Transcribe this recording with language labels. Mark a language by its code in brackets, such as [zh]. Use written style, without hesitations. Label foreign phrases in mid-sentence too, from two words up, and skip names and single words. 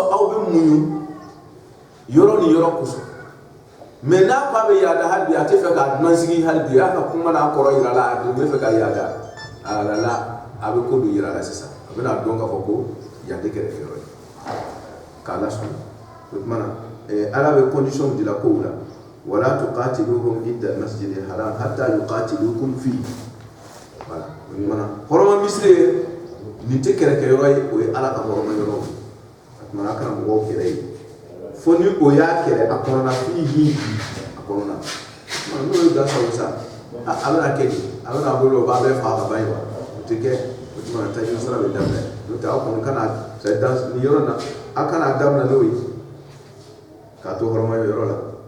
[bm] aw bɛ muɲu yɔrɔ ni yɔrɔ kosɔn mais n'a ko a bɛ yaada hali bi a tɛ fɛ ka dunan sigi hali bi a ka kuma n'a kɔrɔ yira la a bɛ fɛ ka yaada a la a bɛ ko dɔ yira la sisan a bɛna dɔn k'a fɔ ko yan tɛ kɛrɛfɛ yɔrɔ ye k'a lasɔn o tuma na ala bɛ condition di la kow la wala [ar] تقاتلوهم عند المسجد الحرام حتى يقاتلوكم فيه [bm] voilà o tuma na hɔrɔma misiri nin tɛ kɛrɛfɛ yɔrɔ ye o ye ala ka hɔrɔma yɔrɔ ye o tuma na a kana mɔgɔw kɛlɛ ye fo ni o y'a kɛlɛ a kɔnɔna fihi a kɔnɔna n'o ye gansan sa a bɛna kɛ di a bɛna bolo o b'a bɛɛ fa ka ban ye wa o tɛ kɛ o tuma na taji sara bɛ daminɛ n'o tɛ aw kɔni kana ni yɔrɔ na a kana daminɛ n'o ye k'a to hɔrɔma yɔrɔ la